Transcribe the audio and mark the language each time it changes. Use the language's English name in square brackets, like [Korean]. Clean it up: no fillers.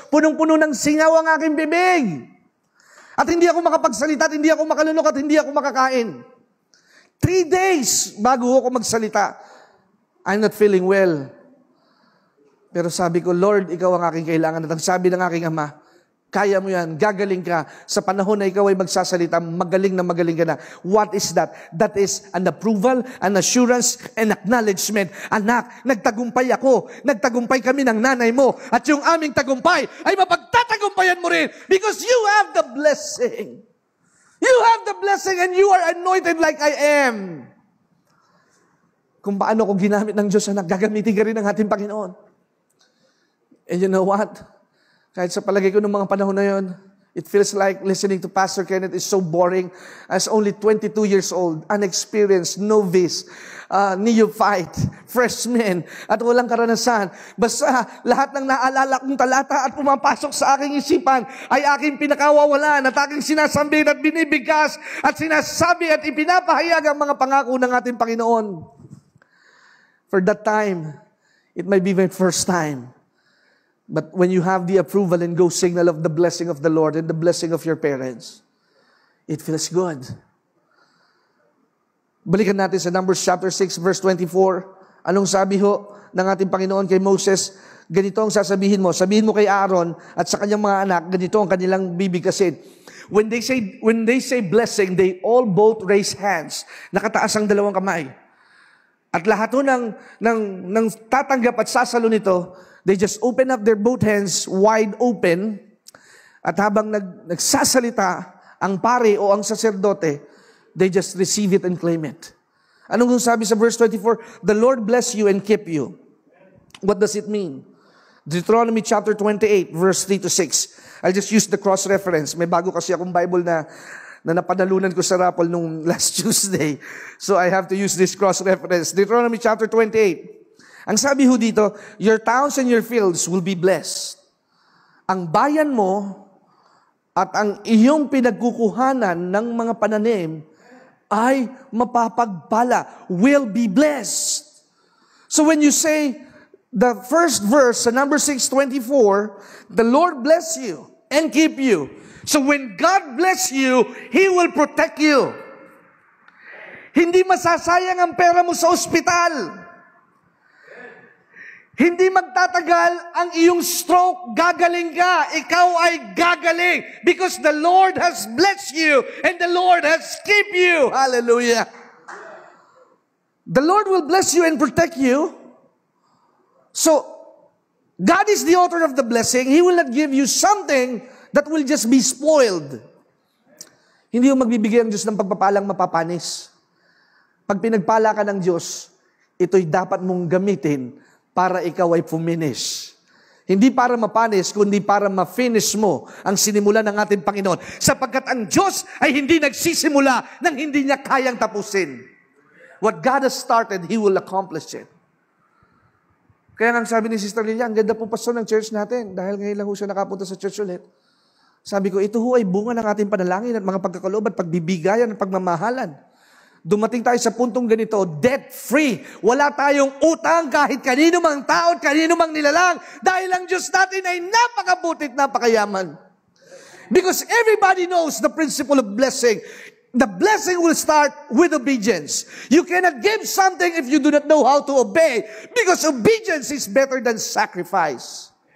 [Filipino] Punong-puno ng singaw ang aking bibig. At hindi ako makapagsalita, at hindi ako makalunok, at hindi ako makakain. 3 days bago ako magsalita. [English] I'm not feeling well. [Filipino] Pero sabi ko, Lord, ikaw ang aking kailangan. At ang sabi ng aking ama, kaya mo yan, gagaling ka. Sa panahon na ikaw ay magsasalita, magaling ka na. [English] What is that? That is an approval, an assurance, and acknowledgement. [Filipino] Anak, nagtagumpay ako. Nagtagumpay kami ng nanay mo. At yung aming tagumpay ay mapagtatagumpayan mo rin [English] because you have the blessing. You have the blessing and you are anointed like I am. [Filipino] Kung paano ko ginamit ng Diyos, anak, gagamitin ka rin ng ating Panginoon. [English] And you know what? [Filipino] Kahit sa palagay ko ng mga panahon na yon, [English] It feels like listening to Pastor Kenneth is so boring as only 22 years old, unexperienced, novice, neophyte, freshman, [Filipino] at walang karanasan. Basta lahat ng naalala kong talata at pumapasok sa aking isipan ay aking pinakawawalan at aking sinasambit at binibigkas at sinasabi at ipinapahayag ang mga pangako ng ating Panginoon. [English] For that time, it might be my first time. But when you have the approval and go signal of the blessing of the Lord and the blessing of your parents, it feels good. [Filipino] Balikan natin sa Numbers chapter 6, verse 24. Anong sabi ho ng ating Panginoon kay Moses? Ganito ang sasabihin mo. Sabihin mo kay Aaron at sa kanyang mga anak, ganito ang kanilang bibigkasin. [English] When they say blessing, they all both raise hands. [Filipino] Nakataas ang dalawang kamay. At lahat ho ng tatanggap at sasalo nito, [English] they just open up their both hands wide open [Filipino] at habang nagsasalita ang pare o ang saserdote, [English] they just receive it and claim it. [Filipino] Anong sabi sa verse 24? [English] The Lord bless you and keep you. What does it mean? Deuteronomy chapter 28, verse 3 to 6. I'll just use the cross-reference. [Filipino] May bago kasi akong Bible na napanalunan ko sa raffle nung [English] last Tuesday. So I have to use this cross-reference. Deuteronomy chapter 28. [Filipino] Ang sabi ho dito, [English] your towns and your fields will be blessed. [Filipino] Ang bayan mo at ang iyong pinagkukuhanan ng mga pananim ay mapapagpala, [English] will be blessed. So when you say the first verse sa number 6:24, the Lord bless you and keep you. So when God bless you, He will protect you. [Filipino] Hindi masasayang ang pera mo sa ospital. Hindi magtatagal ang iyong stroke, gagaling ka. Ikaw ay gagaling [English] because the Lord has blessed you and the Lord has kept you. Hallelujah. The Lord will bless you and protect you. So, God is the author of the blessing. He will not give you something that will just be spoiled. [Filipino] Hindi yung magbibigay ang Diyos ng pagpapalang mapapanis. Pag pinagpala ka ng Diyos, ito'y dapat mong gamitin para ikaw ay fuminish. Hindi para mapanis, kundi para ma-finish mo ang sinimulan ng ating Panginoon. Sapagkat ang Diyos ay hindi nagsisimula nang hindi niya kayang tapusin. [English] What God has started, He will accomplish it. [Filipino] Kaya nga sabi ni Sister Lilia, ang ganda po pastor ng church natin dahil ngayon lang ho siya nakapunta sa church ulit. Sabi ko, ito ho ay bunga ng ating panalangin at mga pagkakaloob at pagbibigayan at pagmamahalan. Dumating tayo sa puntong ganito, debt-free. Wala tayong utang kahit kanino mang tao at kanino mang nilalang dahil ang Diyos natin ay napakabutit, napakayaman. [English] Because everybody knows the principle of blessing. The blessing will start with obedience. You cannot give something if you do not know how to obey because obedience is better than sacrifice.